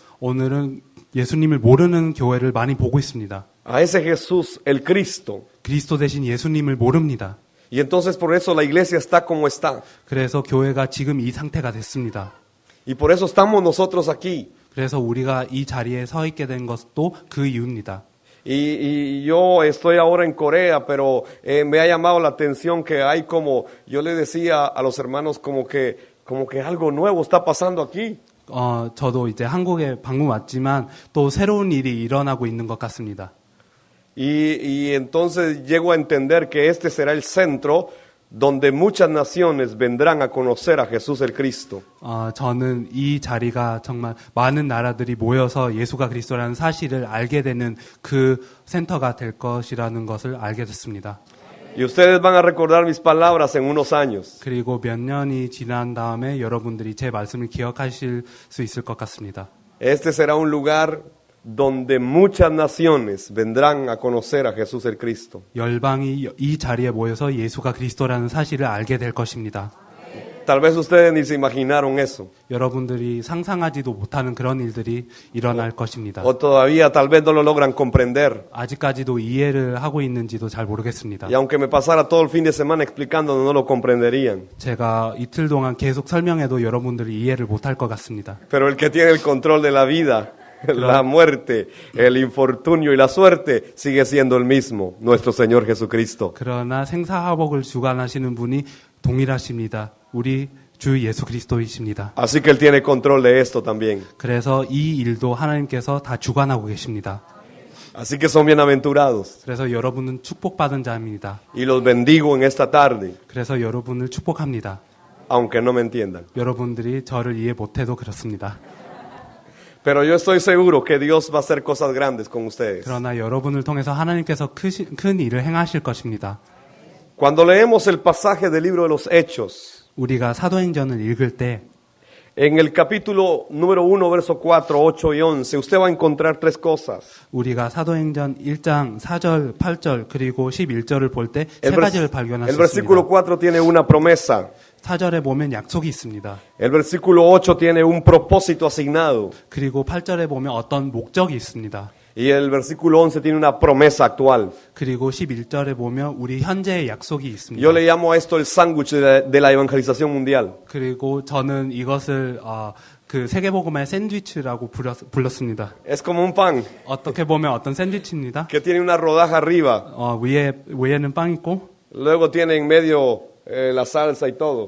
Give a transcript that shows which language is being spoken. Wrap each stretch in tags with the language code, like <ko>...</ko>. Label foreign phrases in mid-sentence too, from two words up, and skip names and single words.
<ko>오늘은 예수님을 모르는 교회를 많이 보고 있습니다.</ko> <es>a ese Jesús el Cristo.</es> <ko>그리스도 대신 예수님을 모릅니다.</ko> <es>Y entonces por eso la iglesia está como está.</es> <ko>그래서 교회가 지금 이 상태가 됐습니다.</ko> <es>Y por eso estamos nosotros aquí.</es> <ko>그래서 우리가 이 자리에 서 있게 된 것도 그 이유입니다.</ko> <es>Y yo estoy ahora en Corea, pero me ha llamado la atención que hay como, yo le decía a los hermanos como que algo nuevo está pasando aquí.</es> <ko>저도 이제 한국에 방문 왔지만 또 새로운 일이 일어나고 있는 것 같습니다.</ko> <es>Y entonces llego a entender que este será el centro donde muchas naciones vendrán a conocer a Jesús el Cristo.</es> <ko>저는 이 자리가 정말 많은 나라들이 모여서 예수가 그리스도라는 사실을 알게 되는 그 센터가 될 것이라는 것을 알게 됐습니다.</ko> <es>Y ustedes van a recordar mis palabras en unos años.</es> <ko>그리고 몇 년이 지난 다음에 여러분들이 제 말씀을 기억하실 수 있을 것 같습니다.</ko> <es>Este será un lugar donde muchas naciones vendrán a conocer a Jesús el Cristo.</es> <ko>열방이 이 자리에 모여서 예수가 그리스도라는 사실을 알게 될 것입니다.</ko> <es>Tal vez ustedes ni se imaginaron eso.</es> <ko>여러분들이 상상하지도 못하는 그런 일들이 일어날 것입니다.</ko> <es>O todavía tal vez no lo logran comprender.</es> <ko>아직까지도 이해를 하고 있는지도 잘 모르겠습니다.</ko> <es>Y aunque me pasara todo el fin de semana explicando, no lo comprenderían.</es> <ko>제가 이틀 동안 계속 설명해도 여러분들이 이해를 못할 것 같습니다.</ko> <es>Pero el que tiene el control de la vida, la muerte, el infortunio y la suerte sigue siendo el mismo, nuestro Señor Jesucristo.</es> <ko>그러나 생사화복을 주관하시는 분이 동일하십니다. 우리 주 예수 그리스도이십니다.</ko> <es>Así que Él tiene control de esto también.</es> <ko>그래서 이 일도 하나님께서 다 주관하고 계십니다.</ko> <es>Así que son bienaventurados.</es> <ko>그래서 여러분은 축복받은 자입니다.</ko> <es>Y los bendigo en esta tarde,</es> <ko>그래서 여러분을 축복합니다.</ko> <es>aunque no me entiendan.</es> <ko>여러분들이 저를 이해 못해도 그렇습니다.</ko> <es>Pero yo estoy seguro que Dios va a hacer cosas grandes con ustedes.</es> <ko>그러나 여러분을 통해서 하나님께서 큰 일을 행하실 것입니다.</ko> <es>Cuando leemos el pasaje del libro de los Hechos,</es> <ko>우리가 사도행전을 읽을 때</ko> <es>en el capítulo número 1, verso 4, 8 y 11, usted va a encontrar tres cosas.</es> <ko>우리가 사도행전 1장 4절, 8절 그리고 11절을 볼 때 세</ko> <es>El,</es> <ko>가지를 발견할</ko> <es>el</es> <ko>수</ko> <es>versículo</es> <ko>있습니다.</ko> <es>4 tiene una promesa.</es> <ko>4절에 보면 약속이 있습니다.</ko> <es>El versículo 8 tiene un propósito asignado.</es> <ko>그리고 8절에 보면 어떤 목적이 있습니다.</ko> <es>Y el versículo 11 tiene una promesa actual.</es> <ko>그리고 11절에 보면 우리 현재의 약속이 있습니다.</ko> <es>Yo le llamo a esto el sándwich de la evangelización mundial.</es> <ko>그리고 저는 이것을 그 세계복음의 샌드위치라고 불렀습니다.</ko> <es>Es como un pan</es> <ko>어떻게 보면 어떤 샌드위치입니다.</ko> <es>que tiene una rodaja arriba,</es> <ko>위에는 빵 있고</ko> <es>luego tiene en medio la salsa y todo,</es>